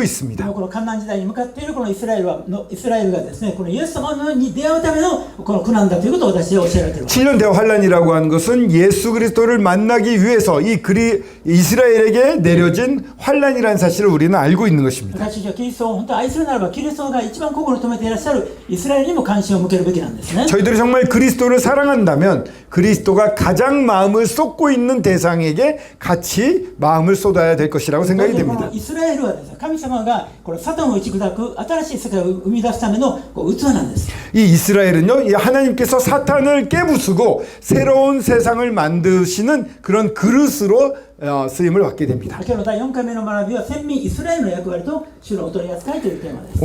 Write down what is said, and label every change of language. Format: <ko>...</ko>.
<ja>で</ja> <ko>있습니다.</ko> <ja>もこのカナン時代に向かっているこのイスラエルがですね、このイエス様に出会うためのこの苦難だということを私は教えられています。</ja> <ko>7년 대환란이라고 하는 것은 예수 그리스도를 만나기 위해서 이스라엘에게 내려진 환란이라는 사실을 우리는 알고 있는 것입니다.</ko> <ja>私たちはキリストを本当に愛するならばキリストが一番心を留めていらっしゃるイスラエルにも関心を向けるべきなんですね。</ja> <ko>저희들이 정말 그리스도를 사랑한다면 그리스도가 가장 마음을 쏟고 있는 대상에게 같이 마음을 쏟아야 될 것이라고 생각이</ko> <ja>この</ja> <ko>됩니다.</ko> <ja>イスラエルはですね、神様がこのサタンを打ち砕く新しい世界を生み出すための器なんです。</ja> <ko>이 이스라엘은요, 이 하나님께서 사탄을 깨부수고 새로운 세상을 만드시는 그런 그릇으로 쓰임을 받게 됩니다.</ko> <ja>今日の第4回目の学びは先民イスラエルの役割と主のお取り扱いというテーマです。</ja>